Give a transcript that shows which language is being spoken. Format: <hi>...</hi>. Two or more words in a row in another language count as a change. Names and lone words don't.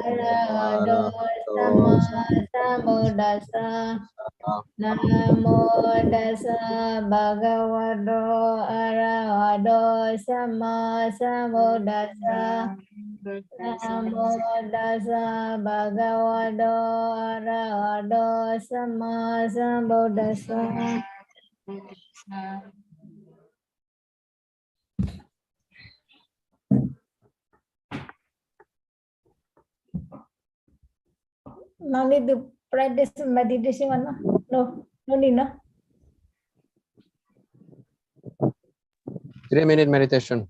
<pi>Arahato Sama Sambuddhassa Namo Dasa Bhagavato Arahato Sama Sambuddhassa Namo Dasa Bhagavato Arahato Sama Sambuddhassa.</pi> <en>No need to practice meditation, no need, no. 3-minute meditation.</en>